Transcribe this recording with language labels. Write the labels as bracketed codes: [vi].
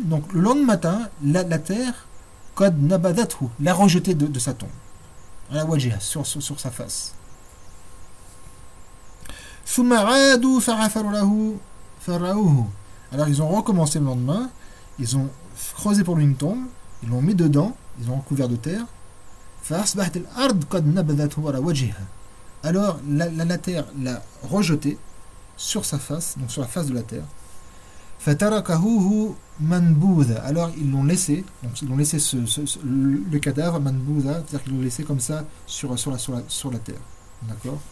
[fr] Donc le lendemain matin, la terre, [ar] kad nabadathu, [fr] l'a rejeté de sa tombe. [ar] La wajiha, [fr] sur sa face. [ar] Thumma'adu fahafaru lahu. Fawarauhu. [fr] Alors ils ont recommencé le lendemain, ils ont creusé pour lui une tombe, ils l'ont mis dedans, ils ont recouvert de terre. [ar] فأصبحت الأرض قد نبذته على وجهها. [fr] Alors la terre l'a rejeté sur sa face, donc sur la face de la terre. [ar] فتركهوه منبوذا. [fr] Alors ils l'ont laissé, donc ils l'ont laissé le cadavre [ar] منبوذا, [fr] c'est-à-dire qu'ils l'ont laissé comme ça sur la terre. D'accord?